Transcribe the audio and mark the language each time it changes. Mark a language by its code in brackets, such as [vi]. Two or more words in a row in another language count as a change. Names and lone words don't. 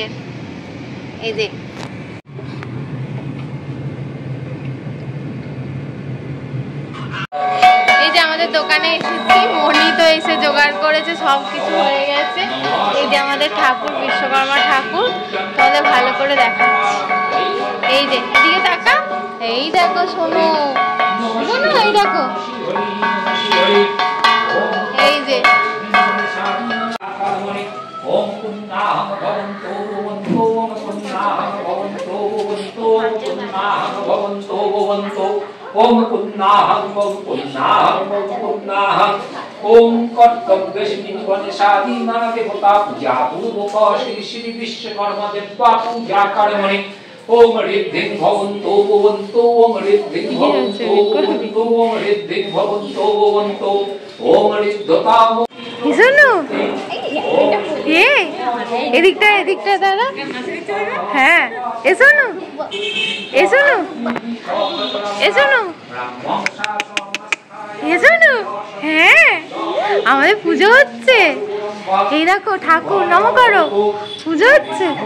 [bn] এই যে আমাদের দোকানে এসেছি, মনি তো এসে জোগাড় করেছে, সবকিছু হয়ে গেছে। এই যে আমাদের ঠাকুর বিশ্বকর্মা ঠাকুর, তোমাদের ভালো করে দেখাচ্ছি। এই যে এদিকে তাকা, এই দেখো শোনো শোনো, এই দেখো এই যে [sa] ओम पुन्नाहं पुन्नाहं पुन्नाहं ओम कर्तव्यस्मिन् वनशालीना देवता पूजा पूर्वक श्री श्री विश्वकर्मा देवता पूजा कर्मणि ओम ऋद्धिं भवन्तो भवन्तो ओम ऋद्धिं भवन्तो भवन्तो ओम ऋद्धिं भवन्तो भवन्तो ओम ऋद्धताम। [bn] শোনো এদিকটা এদিকটা দাদা, হ্যাঁ এসো না এসো না এসো না এসো না। হ্যাঁ আমাদের পুজো হচ্ছে, এই দেখো ঠাকুর নম করো, পুজো হচ্ছে।